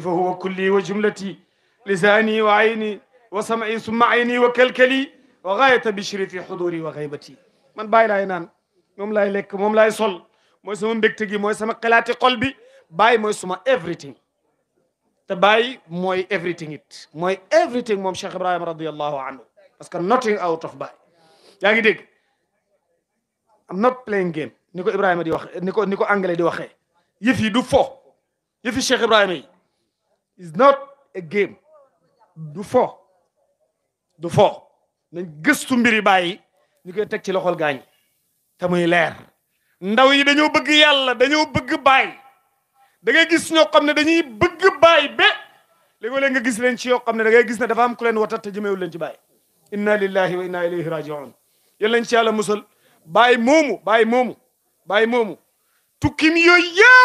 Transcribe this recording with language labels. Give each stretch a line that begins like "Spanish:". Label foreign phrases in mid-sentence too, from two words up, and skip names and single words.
Arabic: فهو كلي وجملتي لساني وعيني وسمعي ثم عيني وكلكلي وغاية بشري في حضوري وغيبتي
Wolof: man bàyyi laay naan moom laay lekk moom laay sol mooy sama mbégte gi mooy sama xalaati xol bi bàyyi mooy suma everything te bàyyi mooy everything it mooy everything moom Cheikh Ibrahima
Arabic: رضي الله عنه
French: parce que
English: nothing out of
Wolof: bàyyi yaa ngi dégg
English: I'm not playing game
Wolof: ni ko Ibrahima di wax ni ko anglais di waxee yëf yi du fo yëfi Cheikh Ibrahima yi
English: is not a game
Wolof: du fo nañ gëstu mbiri bàyyi ñu koy teg ci loxol gaañ te muy leer ndaw yi dañoo bëgg yàlla dañoo bëgg bàyyi da ngay gis ñoo xam ne dañuy bëgg bàyyi ba léeg-léeg nga gis leen ci yoo xam ne da ngay gis ne dafa am ku leen watat te jëmewul leen ci bàyyi
Arabic: إنا لله وإنا إليه راجعون
Wolof: yal nañ ci yàlla musal bàyyi moomu tukkim yooyu